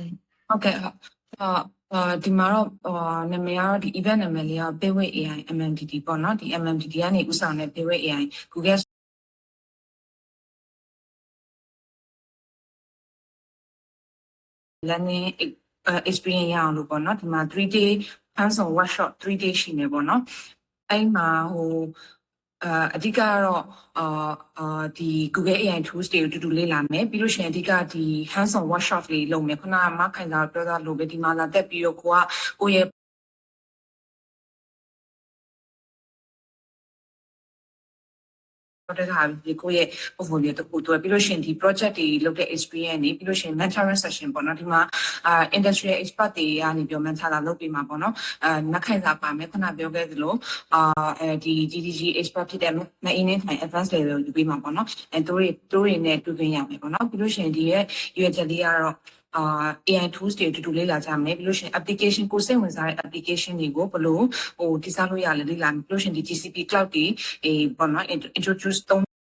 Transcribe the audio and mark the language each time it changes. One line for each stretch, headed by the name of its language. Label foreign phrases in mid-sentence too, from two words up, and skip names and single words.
Burmese: ဟုတ်ကဲ့ဒီမှာတော့နာမည်ကတော့ဒီ event နာမည်လေးက Payway AI MMDD ပေါ့နော်ဒီ MMDD ကနေဥဆောင်တဲ့ Payway AI Google
English: learning experience
Burmese: ရအောင်လို့ပေါ့နော်ဒီမှာ
English: 3 day hands-on workshop
Burmese: 3 day ရှိနေပေါ့နော်အဲ့မှာအဓိကကတော့ဒီ
English: Google AI tools
Burmese: တွေကိုတူတူလေ့လာမယ်ပြီးလို့ရှိရင်အဓိကဒီ
English: hands-on workshop
Burmese: လေးလုပ်မယ်ခုနကမခိုင်သာပြောတာလို့ပဲဒီမှာလာတက်ပြီးတော့ကိုရဲ့ တဲ့ဟာဒီကိုရဲ့ portfolio တခုတွေ့ပြီးလို့ရှိရင်ဒီ project တွေလုပ်တဲ့ experience နေပြီးလို့ရှိရင်
English: mentoring session
Burmese: ပေါ့နော်ဒီမှာ
English: industrial expert
Burmese: တွေ ကနေပြော mentor လာလုပ်ပေးမှာပေါ့နော်နက်ခိုင်စာပါမယ်ခုနပြောခဲ့သလိုဒီ
English: GDG expert
Burmese: ဖြစ်တဲ့မအင်းနဲ့ထိုင်
English: advanced level
Burmese: ကိုယူပေးမှာပေါ့နော်သူတွေနဲ့တွေ့ခွင့်ရမယ်ပေါ့နော်ပြီးလို့ရှိရင်ဒီရဲ့ UHD လေးကတော့
English: AI tools
Burmese: တွေတူတူလေးလာကြမယ်ပြီးလို့ရှိရင် application ကိုစိတ်ဝင်စားတဲ့ application တွေကိုဘယ်လိုတည်ဆောက်လို့ရလဲလေ့လာပြီးလို့ရှိရင်ဒီ
English: GCP cloud
Burmese: တွေပေါ့နော် introduce သုံး